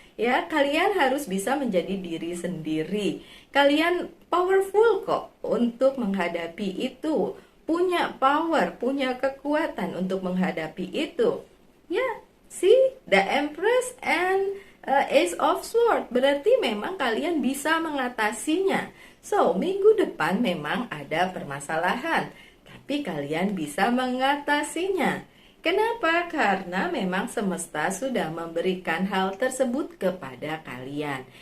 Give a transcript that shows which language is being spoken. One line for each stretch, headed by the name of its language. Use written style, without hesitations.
Indonesian: Ya, kalian harus bisa menjadi diri sendiri. Kalian powerful kok untuk menghadapi itu. Punya power, punya kekuatan untuk menghadapi itu.
English: Ya, see, the Empress and Ace of Sword.
Indonesian: Berarti memang kalian bisa mengatasinya. So, minggu depan memang ada permasalahan, tapi kalian bisa mengatasinya. Kenapa? Karena memang semesta sudah memberikan hal tersebut kepada kalian.